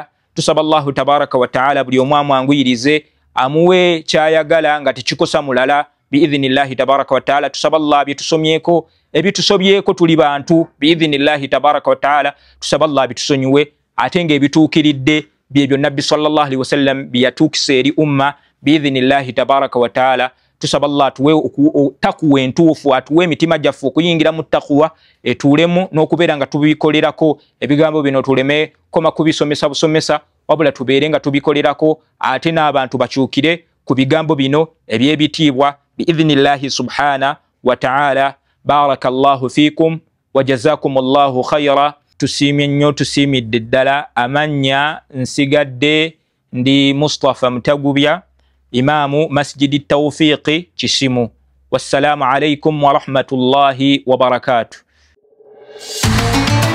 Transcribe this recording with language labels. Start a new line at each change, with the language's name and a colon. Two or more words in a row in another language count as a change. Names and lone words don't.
Ganda: Tusaba Allah
Arabic: تبارك وتعالى
Ganda: buli omu amwanguyirize, amuwe kyayagala nga tekikosa mulala
Arabic: بإذن الله تبارك وتعالى.
Ganda: Tusaba Allah byetusomyeko, ebitusobyeko tuli bantu
Arabic: بإذن الله تبارك وتعالى.
Ganda: Tusaba Allah bitusonyiwe ate ng'ebituukiridde byebyo Nabbi
Arabic: صلى الله عليه وسلم
Ganda: byatuukisa eri umma
Arabic: بإذن الله تبارك وتعالى.
Ganda: Tusaba Allah tuwe takuwa entuufu, atuwe emitima gyaffe okuyingira mu taqwa, etuulemu n'okubeera nga tubikolerako ebigambo bino, tuleme koma kubisomesa busomesa, wabula tubeere nga tubikolerako, ate n'abantu bakyukire ku bigambo bino eby'ebitiibwa
Arabic: بإذن الله سبحانه وتعالى. بارك الله فيكم وجزاكم الله خيرا.
Ganda: Tusiimye nnyo, tusiimidde ddala. Amannya nsigadde ndi Mustafa Mutagubya, Imaamu Masjidi Tawfiqi Kisimu.
Arabic: والسلام عليكم ورحمة الله وبركاته.